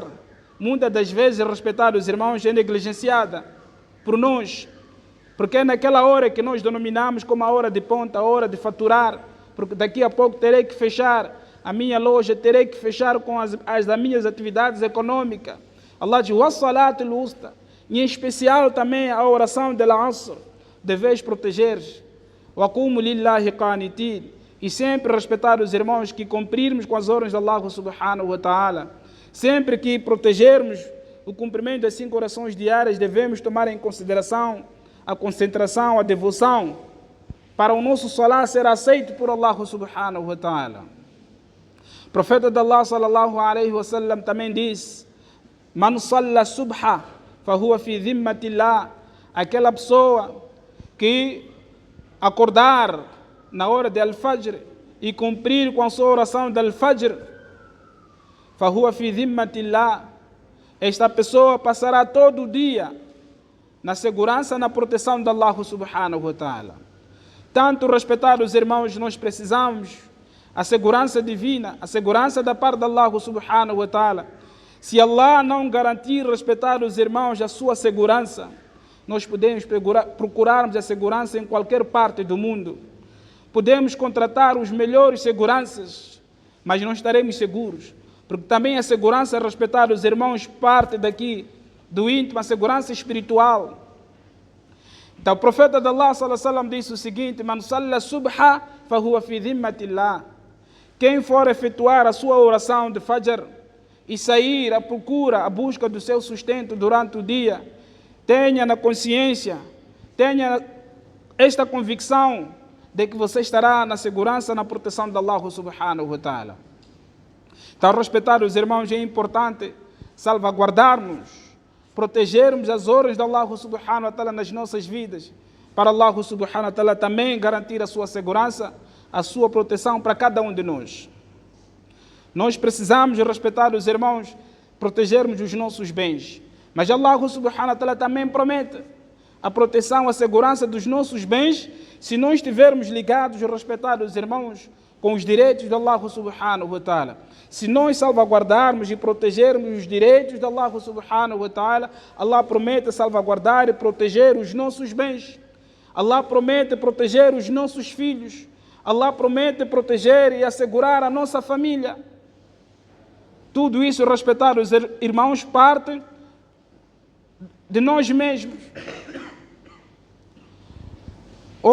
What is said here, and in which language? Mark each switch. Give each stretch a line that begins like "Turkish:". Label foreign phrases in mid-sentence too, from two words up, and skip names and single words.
Portuguese: Muitas das vezes, respetados irmãos, é negligenciada por nós, porque é naquela hora que nós denominamos como a hora de ponta, a hora de faturar, porque daqui a pouco terei que fechar a minha loja, terei que fechar com as minhas atividades econômicas. Allah diz:
Arabic: وَالصَّلَاةُ الْوُسْطَى.
Portuguese: Em especial também a oração de Al-Asr, deveis proteger.
Arabic: وَقُومُوا لِلَّهِ قَانِتِينَ.
Portuguese: E sempre, respetados irmãos, que cumprirmos com as ordens de Allah
Arabic: سبحانه وتعالى.
Portuguese: Sempre que protegermos o cumprimento das 5 orações diárias, devemos tomar em consideração a concentração, a devoção, para o nosso salat ser aceito por Allah
Arabic: سبحانه وتعالى.
Portuguese: O profeta de Allah
Arabic: صلى الله عليه وسلم
Portuguese: também diz:
Arabic: من صلى الصبح فهو في ذمة الله.
Portuguese: Aquela pessoa que acordar na hora de al-fajr e cumprir com a sua oração de al-fajr,
Arabic: فهو في ذمة الله.
Portuguese: Esta pessoa passará todo o dia na segurança, na proteção de Allah
Arabic: سبحانه وتعالى.
Portuguese: Tanto, respetados irmãos, nós precisamos a segurança divina, a segurança da parte de Allah
Arabic: سبحانه وتعالى.
Portuguese: Se Allah não garantir, respetados irmãos, a sua segurança, nós podemos procurarmos a segurança em qualquer parte do mundo. Podemos contratar os melhores seguranças, mas não estaremos seguros. Porque também a segurança, respetados irmãos, parte daqui do íntimo, a segurança espiritual. Então o profeta de Allah
Arabic: صلى الله عليه وسلم
Portuguese: disse o seguinte:
Arabic: من صلى الصبح فهو في ذمة الله.
Portuguese: Quem for efetuar a sua oração de Fajr e sair à procura, à busca do seu sustento durante o dia, tenha na consciência, tenha esta convicção de que você estará na segurança, na proteção de Allah
Arabic: سبحانه وتعالى.
Portuguese: Então, respetados irmãos, é importante salvaguardarmos, protegermos as ordens de Allah
Arabic: سبحانه وتعالى
Portuguese: nas nossas vidas, para Allah
Arabic: سبحانه وتعالى
Portuguese: também garantir a sua segurança, a sua proteção para cada um de nós. Nós precisamos, respetados irmãos, protegermos os nossos bens, mas Allah
Arabic: سبحانه وتعالى
Portuguese: também promete a proteção, a segurança dos nossos bens, se nós estivermos ligados, respetados irmãos, com os direitos de Allah
Arabic: سبحانه وتعالى.
Portuguese: Se nós salvaguardarmos e protegermos os direitos de Allah
Arabic: سبحانه وتعالى,
Portuguese: Allah promete salvaguardar e proteger os nossos bens. Allah promete proteger os nossos filhos. Allah promete proteger e assegurar a nossa família. Tudo isso, respetados irmãos, parte de nós mesmos.